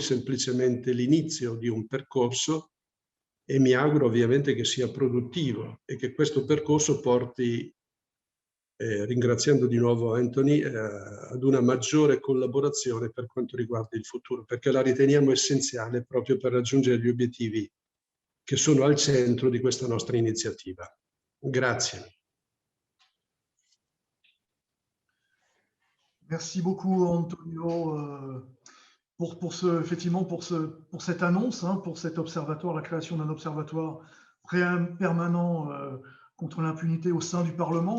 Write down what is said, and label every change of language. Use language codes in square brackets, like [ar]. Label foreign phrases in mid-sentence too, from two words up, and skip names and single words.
[it] semplicemente l'inizio di un percorso e mi auguro ovviamente che sia produttivo e che questo percorso porti, ringraziando di nuovo Anthony, ad una maggiore collaborazione per quanto riguarda il futuro, perché la riteniamo essenziale proprio per raggiungere gli obiettivi che sono al centro di questa nostra iniziativa. Grazie. [fr] Merci beaucoup, Antonio, effectivement pour cette annonce, hein, pour cet observatoire, la création d'un observatoire permanent contre l'impunité au sein du Parlement.